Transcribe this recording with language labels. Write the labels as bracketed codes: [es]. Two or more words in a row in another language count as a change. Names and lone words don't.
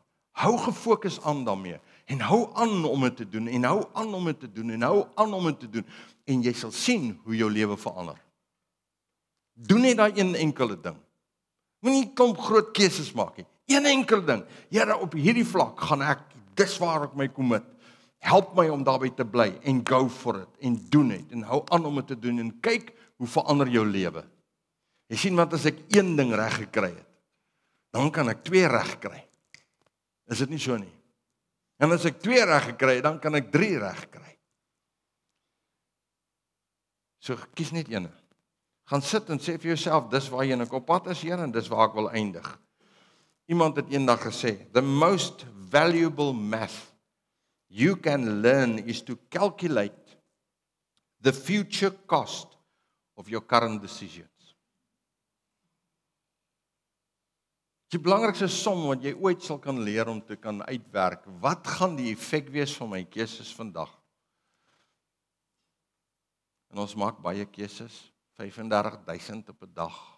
[af] Hou gefokus aan daarmee en hou aan om dit te doen en hou aan om dit te doen en hou aan om dit te doen en jy sal sien hoe jou lewe verander. Doen net daai een enkele ding. Moenie klomp groot keuses maak nie. Een enkele ding. Here, op hierdie vlak gaan ek, dis waar ek my commit. Help my om daarby te bly en [en] go for it [af] en doen dit en hou aan om dit te doen en kyk hoe verander jou lewe. Jy sien wat as ek een ding reg gekry het, dan kan ek 2 reg kry. Is dit nie so nie? En as ek 2 reg gekry het, dan kan ek 3 reg kry. So kies net een. Gaan sit en sê vir jouself, dis waarheen ek op pad is, Here, en dis waar ek wil eindig. Iemand het eendag gesê, [en] the most valuable math you can learn is to calculate the future cost of your current decisions. [af] Die belangrikste som wat jy ooit sal kan leer om te kan uitwerk, wat gaan die effek wees van my keuses vandag? En ons maak baie keuses, 35,000 op 'n dag.